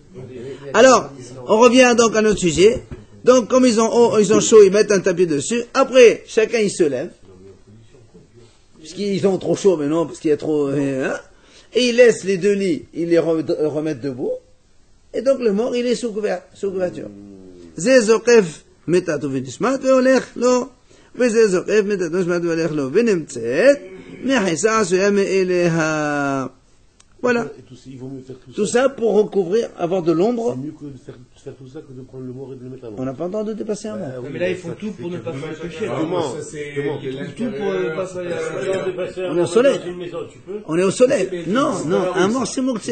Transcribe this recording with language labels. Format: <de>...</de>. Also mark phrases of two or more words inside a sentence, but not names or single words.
<fr>Alors, on revient donc à notre sujet. Donc, comme ils ont chaud, ils mettent un tapis dessus. Après, chacun il se lève. Parce qu'ils ont trop chaud maintenant, parce qu'il y a trop, hein. Et ils laissent les 2 lits, ils les remettent debout. Et donc, le mort, il est sous couverture.</fr> <he>זה זוקף מיטתו ונשמט והולך לו, וזה זוקף מיטתו ונשמט והולך לו, ונמצאת מחיסה עשויה מאליה.</he> <fr>Voilà. Et il vaut mieux faire tout Tout ça. ça pour recouvrir, avoir de l'ombre. C'est mieux que de faire tout ça que de prendre le mort et de le mettre à On l'ombre. n'a pas le temps de dépasser un mort. Non, mais là, ils font tout pour ne pas s'empêcher. Comment Ça, c'est Comment Tout pour ne pas s'empêcher. On est au soleil. Dans une maison, tu peux. On est au soleil. Non, non, un mort c'est mouktsé.</fr>